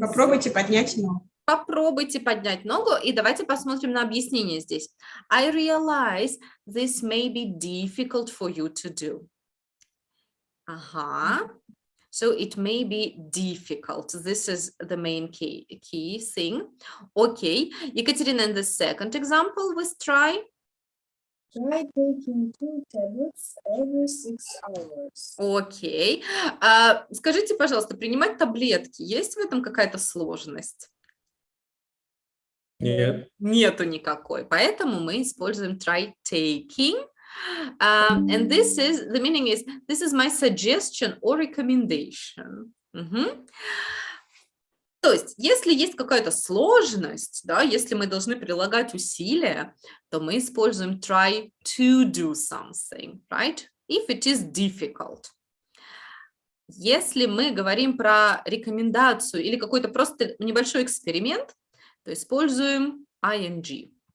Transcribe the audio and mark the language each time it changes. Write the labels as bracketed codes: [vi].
[ru] Попробуйте поднять ногу. Попробуйте поднять ногу, и давайте посмотрим на объяснение здесь. [en] I realize this may be difficult for you to do. Ага. So it may be difficult. This is the main key thing. Okay. Екатерина, in the second example with try. Try taking 2 tablets every 6 hours. [ru] Окей. Скажите, пожалуйста, принимать таблетки, есть в этом какая-то сложность? Нет. Нету никакой, поэтому мы используем [en] try taking. And this is, the meaning is, this is my suggestion or recommendation. Мгм. [ru] То есть, если есть какая-то сложность, да, если мы должны прилагать усилия, то мы используем [en] try to do something, right? If it is difficult. [ru] Если мы говорим про рекомендацию или какой-то просто небольшой эксперимент, то используем ing.